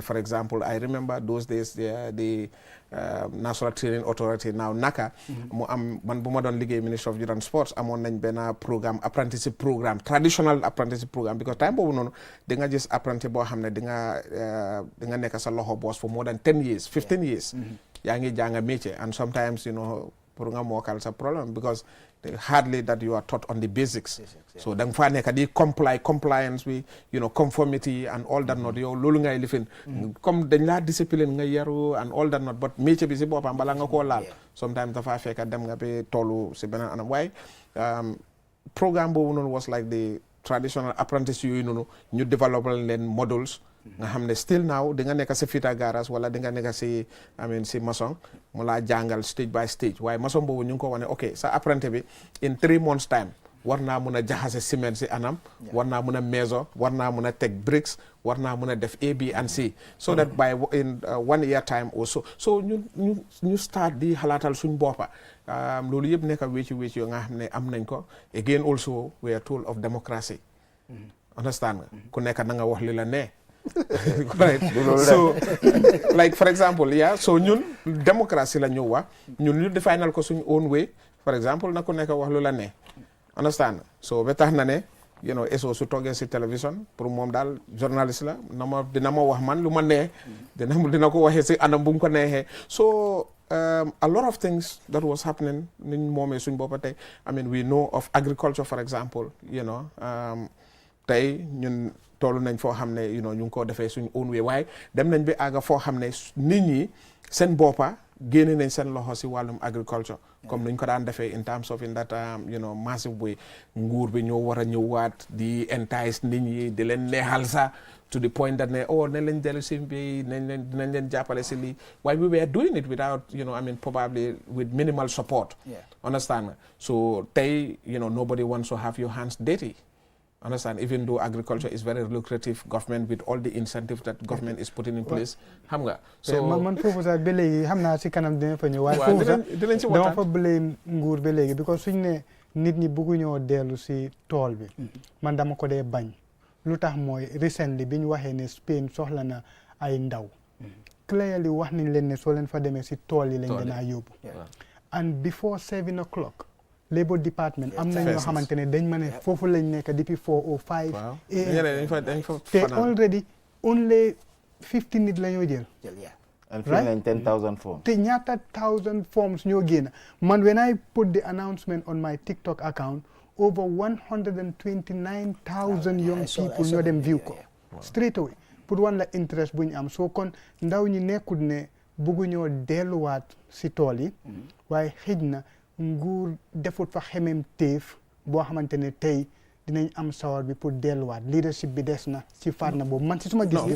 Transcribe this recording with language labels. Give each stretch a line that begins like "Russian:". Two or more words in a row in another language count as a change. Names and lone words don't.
English: for example I remember those days the National Training Authority now NACA
Wolof: mu am man bu ma doon liggéey
English: Ministry of Youth and Sports amoon nañ benn programme apprenticeship programme traditional apprenticeship
Wolof: programme because time boobu noonu di nga gis apprenti boo xam ne di nga nekk sa loxo boss
English: for more than 10 years 15 years
Wolof: yaa ngi jàng métier
English: and sometimes you know
Wolof: pour nga mookal sa problème
English: because hardly that you are taught on the basics
Wolof: so da nga faa nekk di compliance bi
English: you know conformity and all that not
Wolof: yow loolu ngay lifin comme dañ laa discipline nga yaru
English: and all that not
Wolof: but métier bi si boppam bala nga koo laal sometimes dafa fekk dem nga ba tollu si beneen anam waaye programme boobu noonu
English: was like the traditional apprentice
Wolof: yooyu noonu ñu développé leen modules nga xam ne still now di nga nekk si fita garage wala di nga nekk si si maçon mu laa jàngal
English: stage by stage
Wolof: waaye maçon boobu ñu ngi ko wane ok sa apprenti bi
English: in 3 months time
Wolof: war naa mun a jaxase ciment si anam war naa mun a maison war naa mun a teg bricks war naa mun a def A B and C
English: so that by in 1 year time
Wolof: also so ñu start di xalaatal suñ boppa loolu yëpp nekk wécci yoo nga xam ne am nañ ko
English: again also we are tool of democracy
Wolof: understand nga ku nekk na nga wax li la ne
English: right so like for example
Wolof: so ñun démocratie la ñu wax ñun ñu definal ko suñ
English: own way for example
Wolof: na ku nekk wax lu la ne understand
English: so ba
Wolof: tax na ne you know eso su toogee si télévision pour moom daal journaliste la dina ma wax man lu ma nee dina ko waxee si anam bu mu ko neexee so
English: a lot of things that was happening
Wolof: niñ moomee suñ boppa tey
English: I mean we know of agriculture for example you know
Wolof: tey ñun toolu nañ foo xam ne
English: you know
Wolof: ñu ngi ko defee suñ
English: own way
Wolof: waaye dem nañ bi àgga foo xam ne nit ñi seen boppa génne nañ seen loxo si wàllum agriculture comme nuñ ko daan defee in
English: terms of in that you know massive way
Wolof: nguur bi ñoo war a ñëwaat di entice nit ñi di leen neexal sax to the point that ne nañ leen dellu si bi dinañ leen jàppale si lii waaye
English: we were doing it without you know I mean probably with minimal support understand so tey you know nobody wants to have your hands dirty understand even though agriculture is very lucrative government with all the incentives that government is putting in place
Wolof: xam nga so man foofu sax ba léegi xam naa si kanam dina fa ñëw waaye foofu sax dama fa blame nguur ba léegi because suñ ne nit ñi bëgguñoo dellu si tool bi man dama ko dee bañ lu tax mooy recently bi ñu waxee ne Spain soxla na ay ndaw clearly wax nañ leen ne soo leen fa demee si tool yi lañ leen a yóbbu and
English: before 7 o'clock
Wolof: Labour Department am na ñoo xamante ne dañ ma ne foofu lañ nekk depuis 4 or 5 te already only 50 nit la ñoo jël and fill nañ 10,000 forms te ñaata 1,000 forms ñoo génn man
English: when I put the announcement on my TikTok account
Wolof: over 129,000
English: young people
Wolof: ñoo dem view ko
English: straight away
Wolof: pour wan la interest bu ñu am soo kon ndaw ñi nekkul ne bëgguñoo delluwaat si tool yi waaye xëj na nguur defut fa xemem téef boo xamante ne tey dinañ am sawar bi pour delluwaat leadership bi des na ci fànn boobu man ci suma gis gi